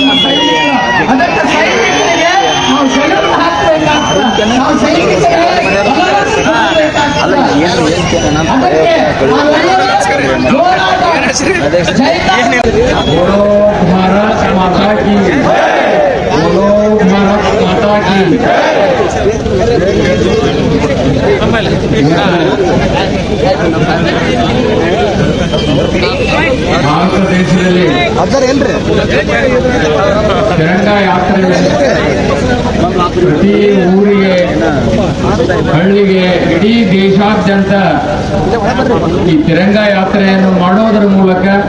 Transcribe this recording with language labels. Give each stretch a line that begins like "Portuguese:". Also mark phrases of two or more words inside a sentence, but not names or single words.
Kannada: ಅದಕ್ಕೆ ಸೈನಿಕರಿಗೆ ನಾವು ಸೆಳೆದು ಹಾಕಬೇಕಾಗ್ತದೆ. ನಾವು ಸೈನಿಕರಿಗೆ ಅದಕ್ಕೆ ನಾವೆಲ್ಲರೂ ಹೋರಾಟ
Hindi: बोलो भारत माता की बोलो भारत माता की
Kannada: ಭಾರತ ದೇಶದಲ್ಲಿ ತಿರಂಗ ಯಾತ್ರೆ ಪ್ರತಿ ಊರಿಗೆ ಹಳ್ಳಿಗೆ ಇಡೀ ದೇಶಾದ್ಯಂತ ಈ ತಿರಂಗ ಯಾತ್ರೆಯನ್ನು ಮಾಡೋದರ ಮೂಲಕ